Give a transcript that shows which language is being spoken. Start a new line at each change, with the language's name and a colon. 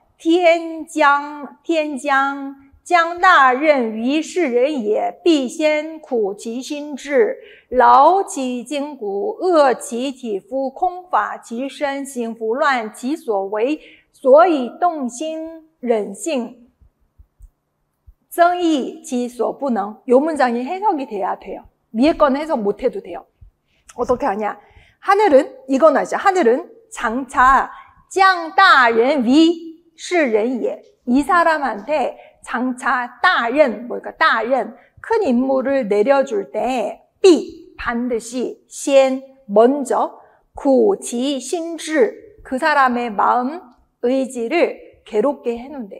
Chinese: 天将 将大任于世人也，必先苦其心志，劳其筋骨，饿其体肤，空乏其身，行拂乱其所为，所以动心忍性，增益其所不能.
Korean: 요 문장이 해석이 돼야 돼요. 위에 건 해석 못해도 돼요. 어떻게 하냐? 하늘은, 이건 아시죠? 하늘은 장차
Chinese: 将大任于世人也.
Korean: 이 사람한테 장차 大任, 뭘까? 大任, 큰 임무를 내려줄 때, 비, 반드시, 先, 먼저,
Chinese: 苦其心志,
Korean: 그 사람의 마음, 의지를 괴롭게 해놓는데.